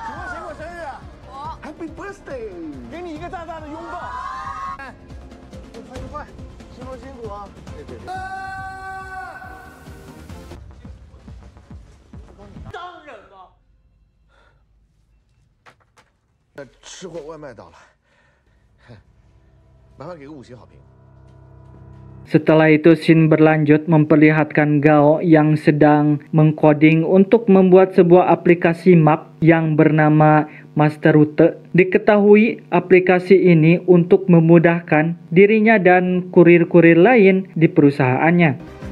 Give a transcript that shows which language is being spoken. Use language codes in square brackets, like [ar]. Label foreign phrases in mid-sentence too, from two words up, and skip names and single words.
[zh] 请问谁过生日啊？ 我。 [en] Happy birthday！ [zh] 给你一个大大的拥抱。哎，用餐愉快，辛苦辛苦啊！对。当然了。吃货外卖到了，麻烦给个5星好评。 [id] Setelah itu scene berlanjut memperlihatkan Gao yang sedang mengcoding untuk membuat sebuah aplikasi map yang bernama Master Route. Diketahui aplikasi ini untuk memudahkan dirinya dan kurir-kurir lain di perusahaannya.